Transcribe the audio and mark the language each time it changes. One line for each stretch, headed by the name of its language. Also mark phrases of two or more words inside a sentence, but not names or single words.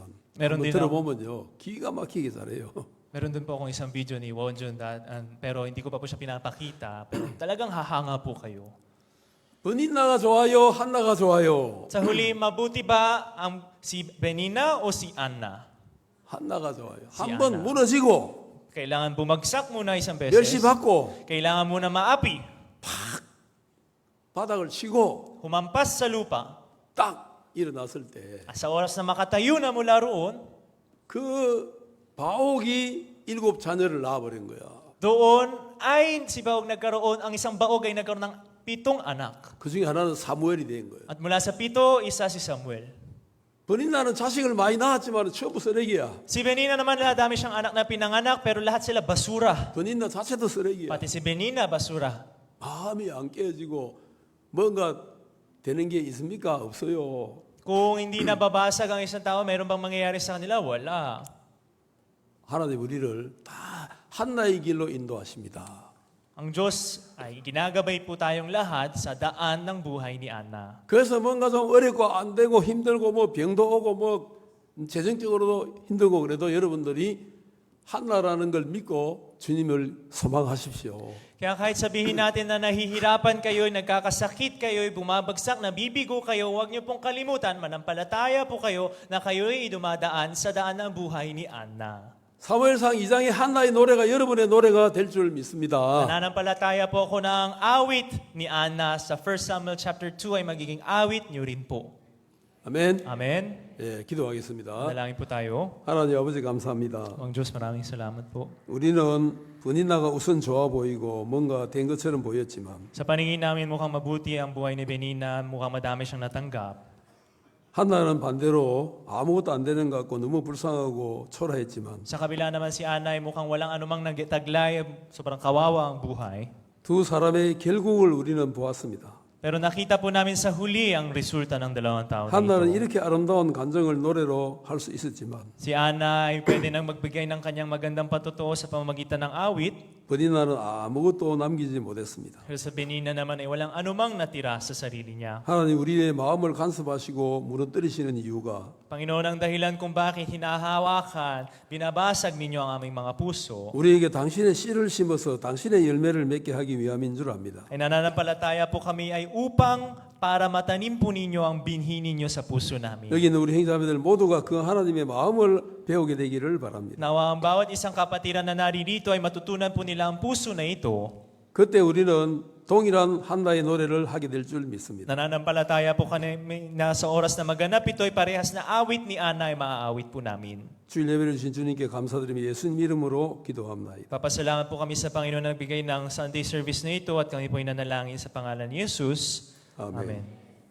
Korean: 메론 한번 디나. 들어보면요 기가 막히게 잘해요.
Filipino: Meron din po akong isang video ni Wonjun, pero hindi ko pa po siya pinapakita. Pero talagang hahanga po kayo.
Korean: 버닌나가 좋아요, 한나가 좋아요.
Filipino: Sa huli, mabuti ba ang si Benina o si Anna?
Korean: 한나가 좋아요.
Filipino: Si
Korean: 한 번
Filipino: Anna.
Korean: 무너지고
Filipino: Kailangan bumagsak muna isang beses.
Korean: 멸시 받고
Filipino: Kailangan muna maapi.
Korean: 바닥을 치고
Filipino: Humampas sa lupa.
Korean: 딱 일어났을 때
Filipino: Sa oras na makatayo na mula roon,
Korean: 그 바옥이 7 자녀를 낳아버린 거야.
Filipino: doon ay si Baog nagkaroon, ang isang Baog ay nagkaroon ng 7 anak.
Korean: 그 중에 하나는 사무엘이 된 거예요.
Filipino: At mula sa 7, isa si Samuel.
Korean: 버닌나는 자식을 많이 낳았지만 전부 쓰레기야.
Filipino: Si Benina naman, dami siyang anak na pinanganak, pero lahat sila basura.
Korean: 버닌나 자체도 쓰레기야.
Filipino: Pati si Benina, basura.
Korean: 마음이 안 깨어지고 뭔가 되는 게 있습니까? 없어요.
Filipino: Kung hindi nababasag ang isang tao, mayroon bang mangyayari sa kanila? Wala.
Korean: 하나님 우리를 다 한나의 길로 인도하십니다.
Filipino: Ang Diyos ay ginagabay po tayong lahat sa daan ng buhay ni Anna.
Korean: 그래서 뭔가 좀 어렵고 안 되고 힘들고 뭐 병도 오고 뭐 재정적으로도 힘들고 그래도 여러분들이 한나라는 걸 믿고 주님을 소망하십시오.
Filipino: Kaya kahit sabihin natin na nahihirapan kayo, nagkakasakit kayo, bumabagsak, nabibigo kayo, huwag niyo pong kalimutan, manampalataya po kayo na kayo'y dumadaan sa daan ng buhay ni Anna.
Korean: 사무엘상 2장의 한나의 노래가 여러분의 노래가 될 줄 믿습니다.
Filipino: Nananampalataya po ako na ang awit ni Anna sa 1 Samuel chapter 2 ay magiging awit niyo rin po.
Korean: 아멘.
Filipino: Amen?
Korean: 예, 기도하겠습니다.
Filipino: Dalangin po tayo.
Korean: 하나님 아버지 감사합니다.
Filipino: Ang Diyos, maraming salamat po.
Korean: 우리는 버닌나가 우선 좋아 보이고 뭔가 된 것처럼 보였지만
Filipino: Sa paningin namin mukhang mabuti ang buhay ni Benina, mukhang madami siyang natanggap.
Korean: 한나는 반대로 아무것도 안 되는 것 같고 너무 불쌍하고 초라했지만
Filipino: Sa kabila naman si Anna ay mukhang walang anumang nagtaglay, sobrang kawawa ang buhay.
Korean: 두 사람의 결국을 우리는 보았습니다.
Filipino: Pero nakita po namin sa huli ang resulta ng dalawang tao
Korean: 한나는
Filipino: dito.
Korean: 이렇게 아름다운 감정을 노래로 할 수 있었지만
Filipino: Si Anna ay pwede nang magbigay ng kanyang magandang patutuo sa pamamagitan ng awit.
Korean: 버니나는 아무것도 남기지 못했습니다.
Filipino: Pero sa Benina naman ay walang anumang natira sa sarili niya.
Korean: 하나님 우리의 마음을 간섭하시고 무너뜨리시는 이유가
Filipino: Panginoon, ang dahilan kung bakit hinahawakan, binabasag ninyo ang aming mga puso,
Korean: 우리에게 당신의 씨를 심어서 당신의 열매를 맺게 하기 위함인 줄 압니다.
Filipino: ay nananampalataya po kami ay upang para matanim po ninyo ang binhi ninyo sa puso namin.
Korean: 여기 있는 우리 형제자매들 모두가 그 하나님의 마음을 배우게 되기를 바랍니다.
Filipino: Nawa ang bawat isang kapatiran na naririto ay matutunan po nila ang puso na ito.
Korean: 그때 우리는 동일한 한나의 노래를 하게 될 줄 믿습니다.
Filipino: Nananampalataya po kami na sa oras na maganap ito ay parehas na awit ni Ana ay maaawit po namin.
Korean: 주일 예배를 주신 주님께 감사드리며 예수님 이름으로 기도합니다.
Filipino: Papasalamat po kami sa Panginoon na nagbigay ng
English: Sunday service
Filipino: na ito at kami po ay nanalangin sa pangalan ni Jesus.
Korean: 아멘.
Filipino: Amen.